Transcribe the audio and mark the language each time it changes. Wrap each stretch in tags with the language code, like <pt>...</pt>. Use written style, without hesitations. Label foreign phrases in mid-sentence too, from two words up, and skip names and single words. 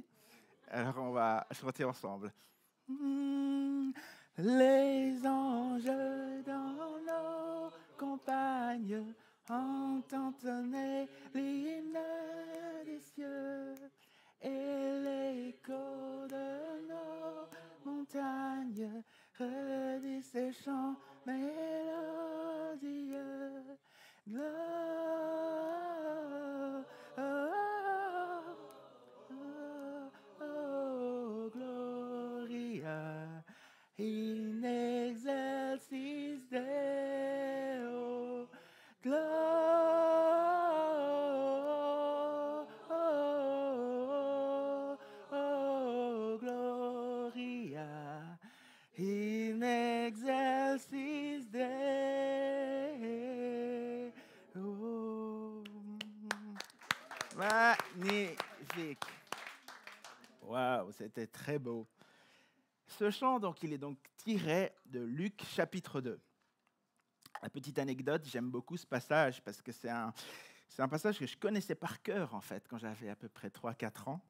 <fr>Alors on va chanter ensemble. Les anges dans nos campagnes entendent sonner l'hymne des cieux et l'écho de nos montagnes redit ces chants mélodieux.</fr> <la>Gloria in excelsis Deo. Gloria in excelsis Deo.</la> <fr>Magnifique. Waouh, c'était très beau. Ce chant, donc, il est donc tiré de Luc chapitre 2. La petite anecdote, j'aime beaucoup ce passage parce que c'est un passage que je connaissais par cœur, en fait, quand j'avais à peu près 3-4 ans.</fr>